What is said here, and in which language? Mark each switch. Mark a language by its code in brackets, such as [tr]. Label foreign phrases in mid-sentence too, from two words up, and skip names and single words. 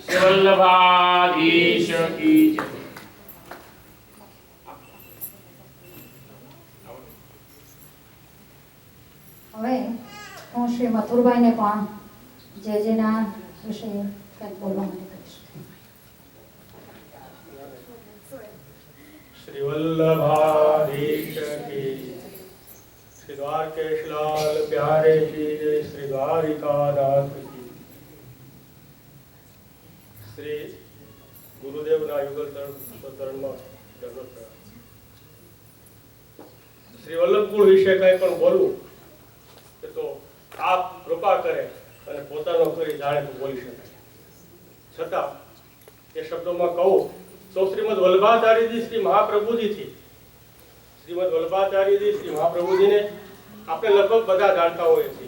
[hi] श्री वल्लभाधीश की जय. [gu] હવે હું શ્રી મથુરભાઈને પણ જેના વિશે કંઈક બોલવા માટે કહીશ. [hi] श्री वल्लभाधीश की, श्री द्वारकेश लाल प्यारे की जय, श्री द्वारिकादास की. [gu] श्री गुरुदेवના યુગલ તરણમાં દંડવત કરા. શ્રી વલ્લભકુળ વિશે કંઈ પણ બોલવું એ તો આપ કૃપા કરે અને પોતાનો કરી જાણે તો બોલી શકાય. છતાં એ શબ્દોમાં કહું તો શ્રીમદ વલ્લભાચાર્યજી શ્રી મહાપ્રભુજીથી, શ્રીમદ વલ્લભાચાર્યજી શ્રી મહાપ્રભુજીને આપણે લગભગ બધા જાણતા હોઈએ છીએ.